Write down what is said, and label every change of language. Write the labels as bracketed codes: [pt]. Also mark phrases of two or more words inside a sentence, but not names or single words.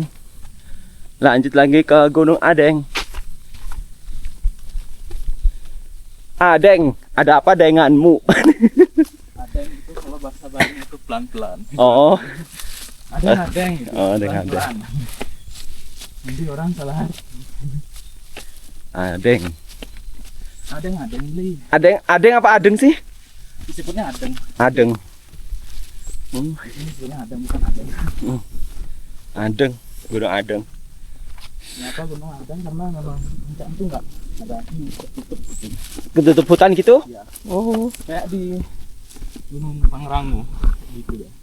[id] Lanjut lagi ke Gunung Adeng. Adeng, ada apa denganmu? Adeng itu kalau bahasa Bali itu pelan-pelan. Oh, Adeng gitu. Oh, adeng, Pelan-pelan. Nanti orang salah. Adeng. Adeng li. Adeng apa adeng sih? Disebutnya adeng. Adeng. Ini disebutnya adeng bukan adeng. Adeng, Gunung Adeng. Kenapa gunung adeng? Karena memang puncak itu enggak ada tertutup gitu. Ketutup hutan gitu? Ya. Oh, Kayak di Gunung Pangrango gitu ya.